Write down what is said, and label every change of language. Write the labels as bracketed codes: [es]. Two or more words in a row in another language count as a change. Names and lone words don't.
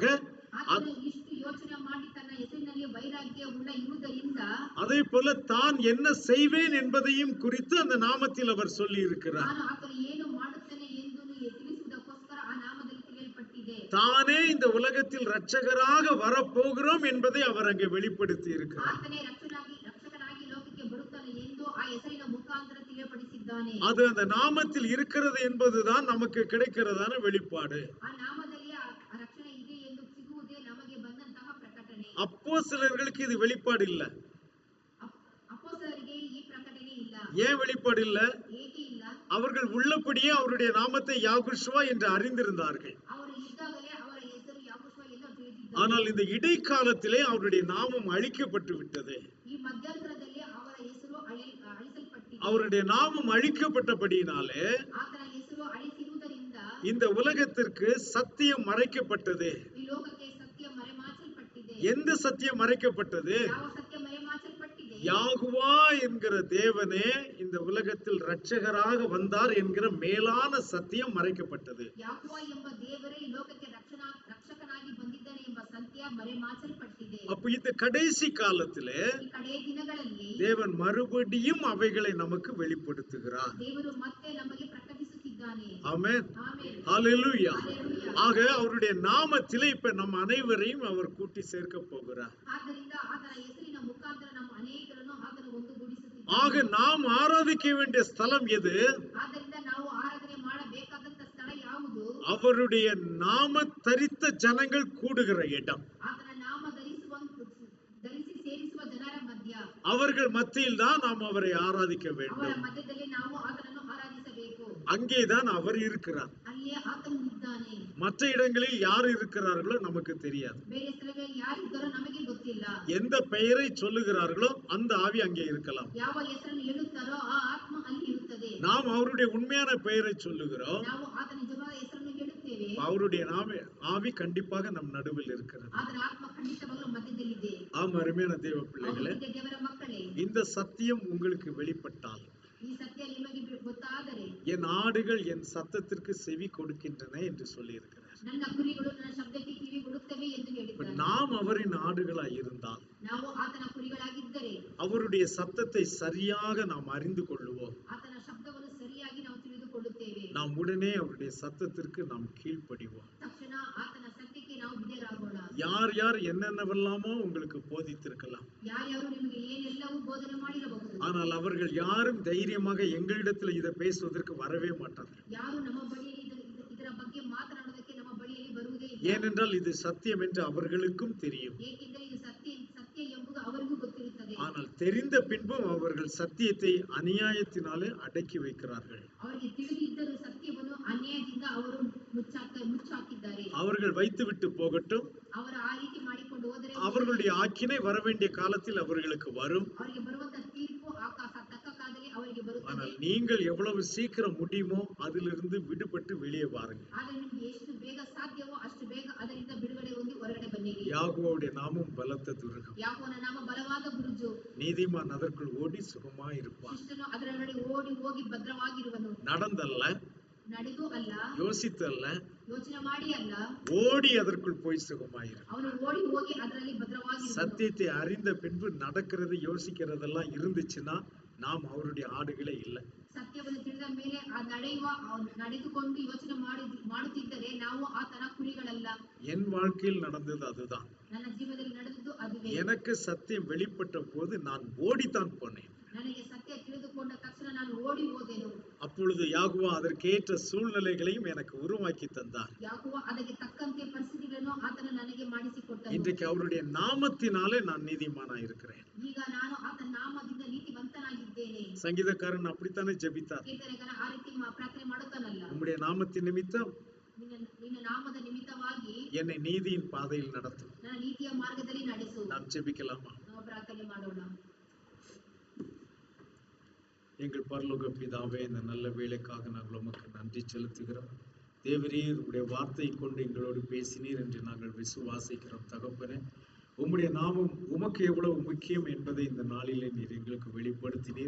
[kn] ಆತನು ಇಷ್ಟು ಯೋಚನೆ ಮಾಡಿ ತನ್ನ ಹೆಸರಿನಲ್ಲಿ ವೈರಾಗ್ಯ ಉಳ್ಳ ಇರುವುದರಿಂದ [ta] அதே போல தான் என்ன செய்வேன் என்பதையும் குறித்து அந்த நாமத்தில் அவர் சொல்லி இருக்கிறார். [kn] ನಾನು ಆತನು ಏನು ಮಾಡುತ್ತೇನೆ ಎಂದು ತಿಳಿಸುವುದಕ್ಕೋಸ್ಕರ ಆ ನಾಮದಲ್ಲಿ ತಿಳಿಯಲ್ಪಟ್ಟಿದೆ. [ta] தானே இந்த உலகத்தில் இரட்சகராக வரப்போகிறோம் என்பதை அவர் அங்கே வெளிப்படுத்தி இருக்கிறார். [kn] ಆತನೇ ರಕ್ಷಕನಾಗಿ ಲೋಕಕ್ಕೆ ಬರುತ್ತಾನೆ ಎಂದು ಆ ಹೆಸರಿನ ಮುಖಾಂತರ ತಿಳಿಯಪಡಿಸಿದ್ದಾನೆ. [ta] அது அந்த நாமத்தில் இருக்கிறது என்பதுதான் நமக்கு கிடைக்கிறதான வெளிப்பாடு. [kn] ಆ ನಾಮದಲ್ಲಿ ಆ ರಕ್ಷಣೆ ಇದೆ ಎಂದು ಸಿಗುವುದೇ ನಮಗೆ ಬಂದಂತಹ ಪ್ರಕಟಣೆ. [ta] அப்போஸ்தலர்களுக்கு இது வெளிப்பாடு இல்ல. [kn] ಅಪೊಸ್ತಲರಿಗೆ ಈ ಪ್ರಕಟಣೆ ಇಲ್ಲ. [ta] ஏன் வெளிப்பாடு இல்ல? [kn] ಏಕೆ ಇಲ್ಲ? [ta] அவர்கள் உள்ளபடியே அவருடைய நாமத்தை யாகுஷுவா என்று அறிந்திருந்தார்கள். [kn] ಅವರು ಇದ್ದಾಗಲೇ ಅವರ ಹೆಸರು ಯಾಕೋಶ್ವ ಎಂದು ತಿಳಿದಿದ್ದಾರೆ. [ta] ஆனால் இந்த இடைக்காலத்திலே அவருடைய நாமம் அழிக்கப்பட்டு விட்டது. [kn] ಈ ಮಧ್ಯಂತರದಲ್ಲಿ ಅವರ ಹೆಸರು ಅಳಿಸಲ್ಪಟ್ಟಿದೆ. [ta] அவருடைய நாமம் அழிக்கப்பட்டபடியினாலே [kn] ಆತನ ಹೆಸರು ಅಳಿಸಿರುವುದರಿಂದ [ta] இந்த உலகத்திற்கு சத்தியம் மறைக்கப்பட்டது. [kn] ಈ ಲೋಕಕ್ಕೆ ಸತ್ಯ ಮರೆಮಾಚಲ್ಪಟ್ಟಿದೆ. [ta] எந்த சத்தியம் மறைக்கப்பட்டது? [kn] ಯಾವ ಸತ್ಯ ಮರೆಮಾಚಲ್ಪಟ್ಟಿದೆ? [ta] யாகுவா என்கிற தேவனே இந்த உலகத்தில் இரட்சகராக வந்தார் என்கிற மேலான சத்தியம் மறைக்கப்பட்டது. [kn] ಯಾಕೋವ ಎಂಬ ದೇವರೇ ಈ ಲೋಕಕ್ಕೆ ರಕ್ಷಕನಾಗಿ ಬಂದಿದ್ದಾನೆ ಎಂಬ ಸತ್ಯ ಮರೆಮಾಚಲ್ಪಟ್ಟಿದೆ. [ta] அப்ப இந்த கடைசி காலத்திலே [kn] ಈ ಕಡೆಯ ದಿನಗಳಲ್ಲಿ [ta] தேவன் மறுபடியும் அவைகளை நமக்கு வெளிப்படுத்துகிறார். [kn] ದೇವರು ಮತ್ತೆ ನಮಗೆ ಪ್ರಕಟಿಸುತ್ತಿದ್ದಾನೆ. [ta] ஆமென். [kn] ಆಮೆನ್. [ta] ஹalleluya. [kn] ಹಲ್ಲೆಲೂಯಾ. [ta] ஆக அவருடைய நாமத்திலே இப்ப நம்ம அனைவரையும் அவர் கூட்டி சேர்க்க போகிறார். [kn] ಆದ್ದರಿಂದ ಆತನ ಹೆಸರಿನ ಮುಖಾಂತರ ನಮ್ಮ ಅನೇಕರನ್ನು ಆತನು ಒಂದುಗೂಡಿಸುತ್ತಿದ್ದಾನೆ. [ta] ஆக நாம் ஆராதிக்க வேண்டிய ஸ்தலம் எது? [kn] ಆದ್ದರಿಂದ ನಾವು ಆರಾಧನೆ ಮಾಡಬೇಕಾದಂತ ಸ್ಥಳ ಯಾವುದು? [ta] அவருடைய நாம தரித்த ஜனங்கள் கூடுகிற இடம். [kn] ಆತನ ನಾಮ ಧರಿಸಿ ಸೇರಿಸುವ ಜನರ ಮಧ್ಯ, [ta] அவர்கள் மத்தியில் தான் நாம் அவரை ஆராதிக்க [kn] ಅವರ [ta] வேண்டும். [kn] ಮಧ್ಯದಲ್ಲಿ ನಾವು ಆತನನ್ನು ಆರಾಧಿಸಬೇಕು. [ta] அங்கேதான் அவர் இருக்கிறார். [kn] ಅಲ್ಲಿಯೇ ಆತನು ಇದ್ದಾನೆ. [ta] மற்ற இடங்களில் யார் இருக்கிறார்களோ நமக்கு தெரியாது. [kn] ಬೇರೆ ಸ್ಥಳಗಳಲ್ಲಿ ಯಾರಿದ್ದಾರೋ ನಮಗೆ ಗೊತ್ತಿಲ್ಲ. [ta] எந்த பெயரை சொல்லுகிறார்களோ அந்த ஆவி அங்கே இருக்கலாம். [kn] ಯಾವ ಹೆಸರನ್ನು ಹೇಳುತ್ತಾರೋ ಆ ಆತ್ಮ ಅಲ್ಲಿ ಇರುತ್ತದೆ. [ta] நாம் அவருடைய உண்மையான பெயரை சொல்லுகிறோம். [kn] ನಾವು ಆತನ ನಿಜವಾದ ಹೆಸರನ್ನು ಹೇಳುತ್ತೇವೆ. [ta] அவருடைய ஆவி கண்டிப்பாக நம் நடுவில் இருக்கிறது. [kn] ಆತನ ಆತ್ಮ ಖಂಡಿತವಾಗಲೂ ಮಧ್ಯದಲ್ಲಿದೆ. [ta] ஆம், அருமையான தேவ பிள்ளைகளே, [kn] ಹೌದು, ದೇವರ ಮಕ್ಕಳೇ, [ta] இந்த சத்தியம் உங்களுக்கு வெளிப்பட்டால், [kn] ಈ ಸತ್ಯ ನಿಮಗೆ ಗೊತ್ತಾದರೆ, [ta] என் ஆடுகள் என் சத்தத்திற்கு செவி கொடுக்கின்றன என்று சொல்லி இருக்கிறார். [kn] ನನ್ನ ಕುರಿಗಳು ನನ್ನ ಶಬ್ದಕ್ಕೆ ಕಿವಿ ಕೊಡುತ್ತವೆ ಎಂದು ಹೇಳಿದ್ದಾರೆ. [ta] நாம் அவரின் ஆடுகளாய் இருந்தால், [kn] ನಾವು ಆತನ ಕುರಿಗಳಾಗಿದ್ದರೆ, [ta] அவருடைய சத்தத்தை சரியாக நாம் அறிந்து கொள்ளுவோம். [kn] ಆತನ ಶಬ್ದವನ್ನು ಸರಿಯಾಗಿ ನಾವು ತಿಳಿದುಕೊಳ್ಳುತ್ತೇವೆ. [ta] நாம் உடனே அவருடைய சத்தத்திற்கு நாம் கீழ்ப்படிவோம். [kn] ತಕ್ಷಣ ಆತನ ಸತ್ಯಕ್ಕೆ ನಾವು ವಿಧೇಯರಾಗೋಣ. [ta] யார் யார் என்னென்னவெல்லாமோ உங்களுக்கு போதித்திருக்கலாம், [kn] ಯಾರ್ಯಾರು ನಿಮಗೆ ಏನೆಲ್ಲವೂ ಬೋಧನೆ ಮಾಡಿರಬಹುದು, [ta] ஆனால் அவர்கள் யாரும் தைரியமாக எங்களிடத்தில் இதை பேசுவதற்கு வரவே மாட்டார்கள். [kn] ಯಾರು ನಮ್ಮ ಬಳಿಯಲ್ಲಿ ಇದರ ಬಗ್ಗೆ ಮಾತನಾಡುವುದಕ್ಕೆ ನಮ್ಮ ಬಳಿಯಲ್ಲಿ ಬರುವುದೇ ಇಲ್ಲ. [ta] ஏனென்றால் இது சத்தியம் என்று அவர்களுக்கும் தெரியும். [kn] ಏಕೆಂದರೆ ಇದು ಸತ್ಯ ಎಂಬುದು ಅವರಿಗೂ ಗೊತ್ತಿರುತ್ತದೆ. [ta] ஆனால் தெரிந்த பின்பும் அவர்கள் சத்தியத்தை அநியாயத்தினாலே அடக்கி வைக்கிறார்கள். [kn] ಅವರಿಗೆ ತಿಳಿದಿದ್ದರೂ ಸತ್ಯವನ್ನು ಅನ್ಯಾಯದಿಂದ ಅವರು ಮುಚ್ಚಾಕಿದ್ದಾರೆ. [ta] அவர்கள் வைத்துவிட்டு போகட்டும், [kn] ಅವರು ಆ ರೀತಿ ಮಾಡಿಕೊಂಡು ಹೋದರೆ [ta] அவர்களுடைய ஆக்கினை வரவேண்டிய காலத்தில் அவர்களுக்கு வரும். [kn] ಅವರಿಗೆ ಬರುವಂತ ತೀರ್ಪು ತಕ್ಕ ಕಾಲದಲ್ಲಿ ಅವರಿಗೆ ಬರುತ್ತದೆ. [ta] ஆனால் நீங்கள் எவ்வளவு சீக்கிரம் முடியுமோ அதிலிருந்து விடுபட்டு வெளியே வாருங்கள். [kn] ಆದರೆ ನಿಮಗೆ ಎಷ್ಟು ಬೇಗ ಸಾಧ್ಯವೋ ಅಷ್ಟು ಬೇಗ ಅದರಿಂದ ಬಿಡುಗಡೆ ಹೊಂದಿ ಹೊರಗಡೆ ಬನ್ನಿರಿ. [ta] யாகோவுடைய நாமம் பலத்த துருகம். [kn] ಯಾಕೋನ ನಾಮ ಬಲವಾದ ಬುರುಜು. [ta] நீதிமான் அதற்குள் ஓடி சுகமாய் இருப்பான். [kn] ಶಿಷ್ಟನು ಅದರೊಳಗೆ ಓಡಿ ಹೋಗಿ ಭದ್ರವಾಗಿರುವನು. [ta] நடந்தல்ல, [kn] ನಡೆದು ಅಲ್ಲ, [ta] யோசித்தல்ல, [kn] ಯೋಚನೆ ಮಾಡಿ ಅಲ್ಲ, [ta] ஓடி அதற்குள் போய் சுகமாயிரு. [kn] ಅವನು ಓಡಿ ಹೋಗಿ ಅದರಲ್ಲಿ ಭದ್ರವಾಗಿರುವನು. [ta] சத்தியத்தை அறிந்த பின்பு நடக்கிறது யோசிக்கிறதெல்லாம் இருந்துச்சுன்னா நாம் அவருடைய ஆடுகளே இல்லை. [kn] ಸತ್ಯವನ್ನು ತಿಳಿದ ಮೇಲೆ ನಡೆದುಕೊಂಡು ಯೋಚನೆ ಮಾಡುತ್ತಿದ್ದರೆ ನಾವು ಆತನ ಕುರಿಗಳಲ್ಲ. [ta] என் வாழ்க்கையில் நடந்தது அதுதான். [kn] ನನ್ನ ಜೀವನದಲ್ಲಿ ನಡೆದದ್ದು ಅದುವೇ. [ta] எனக்கு சத்தியம் வெளிப்பட்ட போது நான் ஓடித்தான் போனேன். [kn] ನನಗೆ ಸತ್ಯ ತಿಳಿದುಕೊಂಡ ತಕ್ಷಣ ನಾನು ಓಡಿ ಹೋದೆನು. [ta] அப்பொழுது யாகுவா அதற்கேற்ற சூழ்நிலைகளையும் எனக்கு உருவாக்கி தந்தார். [kn] ಯಾಕೋ ಅದಕ್ಕೆ ತಕ್ಕಂತೆ ಪರಿಸ್ಥಿತಿಗಳನ್ನು ಆತನು ನನಗೆ ಮಾಡಿಸಿಕೊಟ್ಟನು. [ta] இன்றைக்கு அவருடைய நாமத்தினாலே நான் நீதிமானாய் இருக்கிறேன். [kn] ಈಗ ನಾನು ಆತನ ನಾಮದಿಂದ ನೀತಿವಂತನಾಗಿದ್ದೇನೆ. [ta] சங்கீதக்காரன் அப்படித்தானே ஜெபித்தார். [kn] ಕೀರ್ತನೆಗಾರ ಆ ರೀತಿ ಪ್ರಾರ್ಥನೆ ಮಾಡುತ್ತಾನಲ್ಲ, [ta] உம்முடைய நாமத்தின் நிமித்தம் [kn] ನಿನ್ನ ನಾಮದ ನಿಮಿತ್ತವಾಗಿ [ta] என்னை நீதியின் பாதையில் நடத்தும். [kn] ನನ್ನ ನೀತಿಯ ಮಾರ್ಗದಲ್ಲಿ ನಡೆಸು. [ta] நாம் ஜெபிக்கலாமா? [kn] ನಾವು ಪ್ರಾರ್ಥನೆ ಮಾಡೋಣ. [ta] எங்கள் பரலோக பிதாவே, இந்த நல்ல வேலைக்காக நாங்கள் உமக்கு நன்றி செலுத்துகிறோம். தேவரீர் உடைய வார்த்தை கொண்டு எங்களோடு பேசினீர் என்று நாங்கள் விசுவாசிக்கிறோம். தகப்பனே, உம்முடைய நாமம் உமக்கு எவ்வளவு முக்கியம் என்பதை இந்த நாளிலே நீர் எங்களுக்கு வெளிப்படுத்தினீர்.